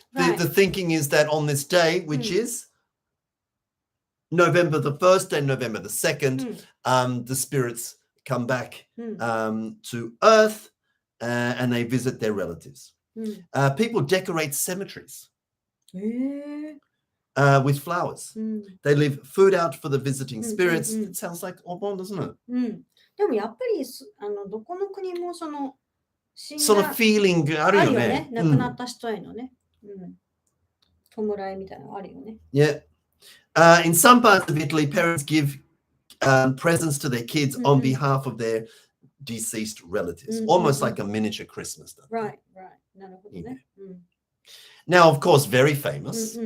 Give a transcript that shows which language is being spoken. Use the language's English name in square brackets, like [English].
[English] The thinking is that on this day, which is November the 1st and November the 2nd, the spirits come back to Earth and they visit their relatives. People decorate cemeteries with flowers. They leave food out for the visiting spirits. It sounds like Obon, doesn't it? [Japanese] でもやっぱりどこの国もその feeling があるよね。亡くなった人へのね。弔いみたいなのあるよね。 [English] Yeah. In some parts of Italy, parents give presents to their kids on behalf of their deceased relatives, almost like a miniature Christmas. Right. [Japanese] なるほどね。 [English] Now, of course, very famous.